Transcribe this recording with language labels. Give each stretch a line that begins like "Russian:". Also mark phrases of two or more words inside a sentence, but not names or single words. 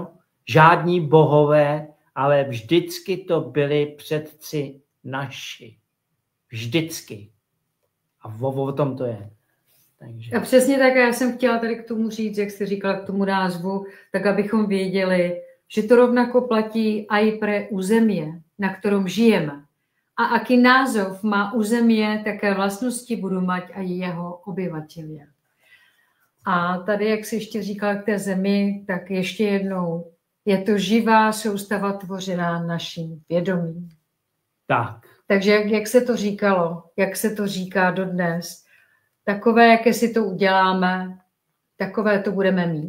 Czech: Žádní bohové, ale vždycky to byli předci naši. Vždycky. A o tom to je. Takže. A přesně tak, já jsem chtěla tady k tomu říct, jak jste říkala k tomu názvu, tak abychom věděli, že to
Slovak: rovnako platí aj pre územie, na ktorom žijeme. A aký názov má územie, také vlastnosti budou mať aj jeho obyvatelia.
Czech: A tady, jak jsi ještě říkala k té zemi, tak ještě jednou, je to živá soustava tvořená naším vědomím. Tak. Takže jak se to říkalo, jak se to říká dodnes, takové, jaké si to uděláme, takové to budeme mít.